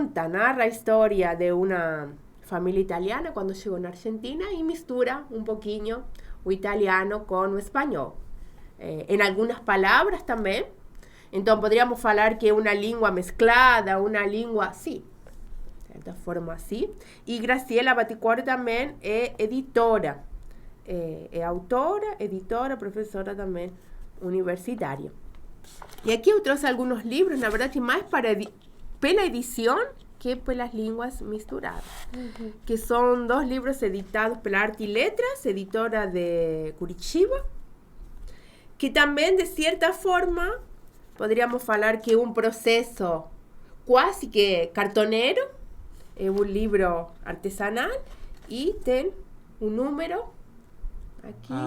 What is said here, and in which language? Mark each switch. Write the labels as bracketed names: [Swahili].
[Portuguese] Narra a história de uma família italiana quando chegou na Argentina e mistura um pouquinho o italiano com o espanhol. [Spanish] En algunas palabras también. Entonces podríamos falar que es una lengua mezclada, una lengua, sí, de cierta forma así. Y Graciela Baticore también es editora, es autora, editora, profesora también universitaria. Y aquí yo traje algunos libros, la verdad que más para pela edición que [Portuguese] pelas línguas misturadas, [Spanish] que son 2 libros editados pela Arte y Letras, editora de Curitiba, [Portuguese] que também, de certa forma, poderíamos falar que é um processo quase que cartoneiro, é um livro artesanal e tem um número aqui.